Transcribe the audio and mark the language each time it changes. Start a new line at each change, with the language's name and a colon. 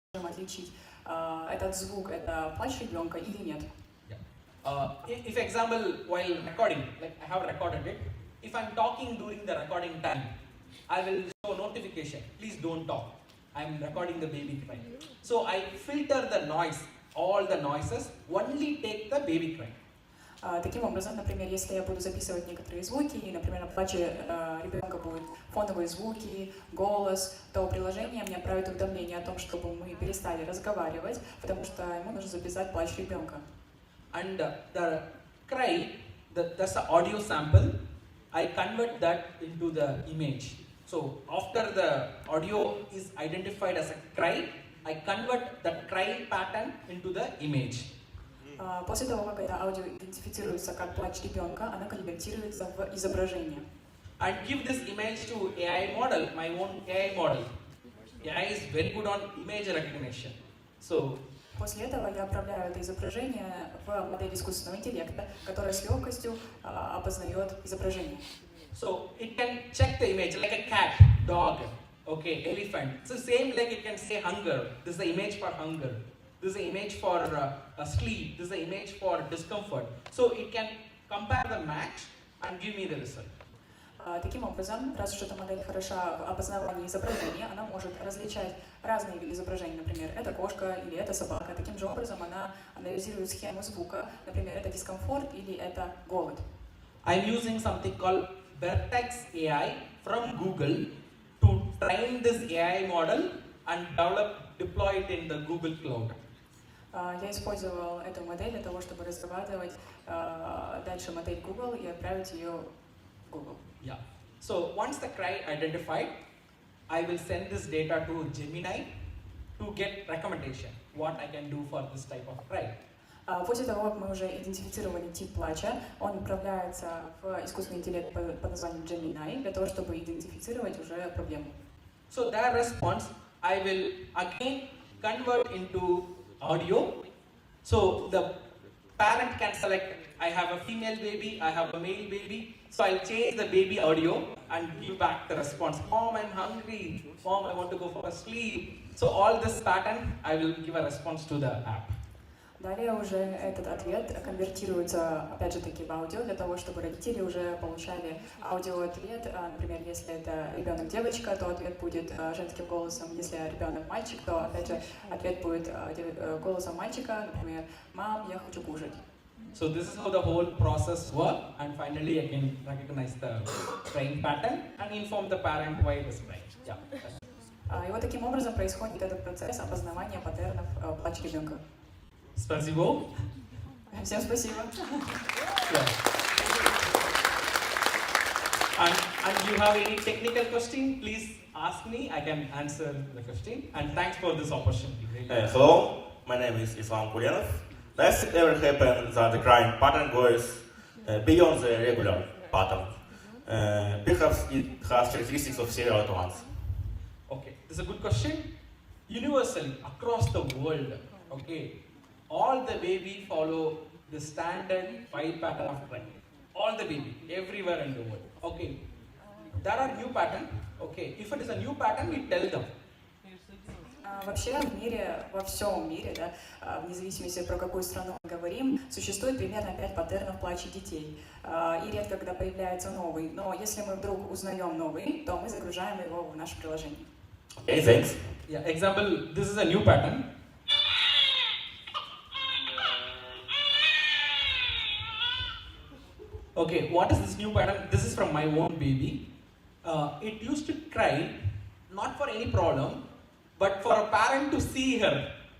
Russian: отличить этот звук, это плач ребенка или нет.
English: If example, while recording, like I have recorded it, if I'm talking during the recording time, I will show notification, please don't talk. I'm recording the baby crying. So I filter the noise, all the noises, only take the baby crying.
Russian: Таким образом, например, если я буду записывать некоторые звуки, и, например, на плаче ребенка будут фоновые звуки, голос, то приложение мне отправит уведомление о том, чтобы мы перестали разговаривать, потому что ему нужно записать плач ребенка.
English: And the cry, that's the audio sample, I convert that into the image. So after the audio is identified as a cry, I convert that cry pattern into the image.
Russian: После того, как это аудио идентифицируется как плач ребенка, она конвертируется в изображение.
English: And give this image to AI model, my own AI model. AI is very good on image recognition. So
Russian: После этого я отправляю это изображение в модель искусственного интеллекта, которая с легкостью опознает изображение.
English: So it can check the image like a cat, dog, okay, elephant. So same like it can say hunger. This is the image for hunger. This is the image for sleep. This is the image for discomfort. So it can compare the match and give me the result.
Russian: Таким образом, раз уж эта модель хороша в опознавании изображения, она может различать разные виды изображений, например, это кошка или это собака. Таким же образом она анализирует схему звука, например, это дискомфорт или это голод.
English: I'm using something called Vertex AI from Google to train this AI model and deploy it in the Google Cloud.
Russian: Я использовал эту модель для того, чтобы разрабатывать дальше модель Google и отправить ее в Google.
English: Yeah. So once the cry identified, I will send this data to Gemini to get recommendation what I can do for this type of cry.
Russian: После того, как мы уже идентифицировали тип плача, он отправляется в искусственный интеллект под названием Gemini для того, чтобы идентифицировать уже проблему.
English: So their response I will again convert into audio. So the parent can select, I have a female baby, I have a male baby. So I'll change the baby audio and give back the response. Mom, I'm hungry. Mom, I want to go for a sleep. So all this pattern, I will give a response to the app.
Russian: Далее уже этот ответ конвертируется, опять же таки, в аудио, для того, чтобы родители уже получали аудиоответ. Например, если это ребенок девочка, то ответ будет женским голосом. Если ребенок мальчик, то, опять же, ответ будет голосом мальчика, например, «Мам, я хочу кушать».
English: So this is how the whole process works, and finally I can recognize the crying pattern and inform the parent why it is crying. Yeah.
Russian: И вот таким образом происходит этот процесс опознавания паттернов плача ребенка. Спасибо. Всем спасибо.
English: Yeah. And you have any technical question, please ask me. I can answer the question. And thanks for this opportunity. Hello, my name is Islam Kulenov. Does it ever happen that the crying pattern goes beyond the regular pattern? Perhaps it has characteristics of several at once. Okay, this is a good question. Universally, across the world, okay, all the baby follow the standard 5 pattern of crying. All the baby, everywhere in the world. Okay, there are new pattern. Okay, if it is a new pattern, we tell them.
Russian: Вообще в мире, во всем мире, да, вне зависимости про какую страну мы говорим, существует примерно 5 паттернов плача детей. И редко когда появляется новый. Но если мы вдруг узнаем новый, то мы загружаем его в наше приложение.
English: Okay, thanks. Yeah, example, this is a new pattern. Okay, what is this new pattern? This is from my own baby. It used to cry, not for any problem, but for a parent to see her.